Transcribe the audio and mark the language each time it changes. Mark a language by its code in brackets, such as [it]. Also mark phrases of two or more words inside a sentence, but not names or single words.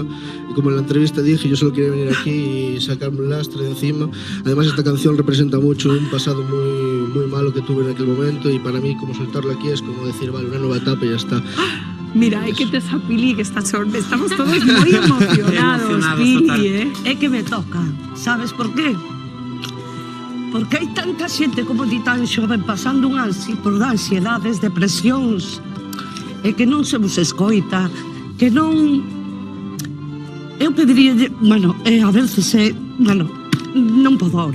[es] Y como en la entrevista dije, yo solo quería venir aquí y sacarme el lastre de encima. Además, esta canción representa mucho un pasado muy malo que tuve en aquel momento. Y para mí, como soltarlo aquí es como decir, vale, una nueva etapa y ya está. Mira, hay que te esa Pili que está sorpresa. Estamos todos muy emocionados, Pili, [gl] É que me toca, sabes por qué? Porque hai tanta xente como ti tan xoven pasando por ansiedades, depresións, e que non se vos escoita, que non... Eu pediría, bueno, [es] a veces [gl] non podo ahora.